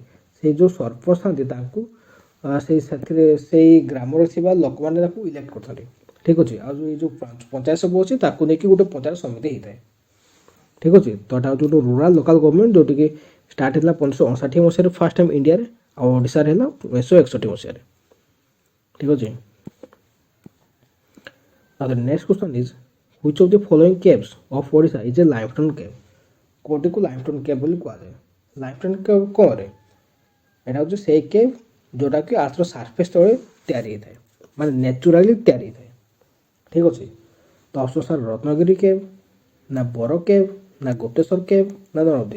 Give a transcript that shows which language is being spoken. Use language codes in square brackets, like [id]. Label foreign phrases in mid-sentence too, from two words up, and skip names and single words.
[or] ସେଇ ଯେଉଁ ସରପଞ୍ଚ ଥାନ୍ତି ତାଙ୍କୁ ସେଇ ଗ୍ରାମରେ ଥିବା ଲୋକମାନେ ତାକୁ ଇଲେକ୍ଟ କରିଥାନ୍ତି। ଠିକ୍ ଅଛି। ଆଉ ଏଇ ଯେଉଁ ପଞ୍ଚାୟତ ସବୁ ଅଛି ତାକୁ ନେଇକି ଗୋଟେ ପଞ୍ଚାୟତ ସମିତି ହେଇଥାଏ। ଠିକ୍ ଅଛି। ତ ଏଟା ହେଉଛି ଗୋଟେ [en] rural local government [or] ଯେଉଁଠିକି ଷ୍ଟାର୍ଟ ହେଇଥିଲା 1959 ମସିହାରେ [en] first time [or] ଇଣ୍ଡିଆରେ, ଆଉ ଓଡ଼ିଶାରେ ହେଲା 1961 ମସିହାରେ। ଠିକ୍ ଅଛି। [en] Now the next question is which of the following caves of Odisha is a limestone cave? [or] କୋଉଟିକୁ [en] limestone cave [or] ବୋଲି କୁହାଯାଏ? [en] limestone cave [or] କ'ଣରେ? ଏଇଟା ହେଉଛି ସେଇ କେଭ୍ ଯେଉଁଟାକି [en] earth's surface [or] ତଳେ ତିଆରି ହେଇଥାଏ, ମାନେ ନ୍ୟାଚୁରାଲି ତିଆରି ହେଇଥାଏ। ଠିକ୍ ଅଛି। ତ [en] option sir [or] ରତ୍ନଗିରି କେଭ୍, ନା ବର କେଭ୍, ନା ଗୁପ୍ତେଶ୍ୱର କେଭ୍, ନା ନନ୍ଦୀ।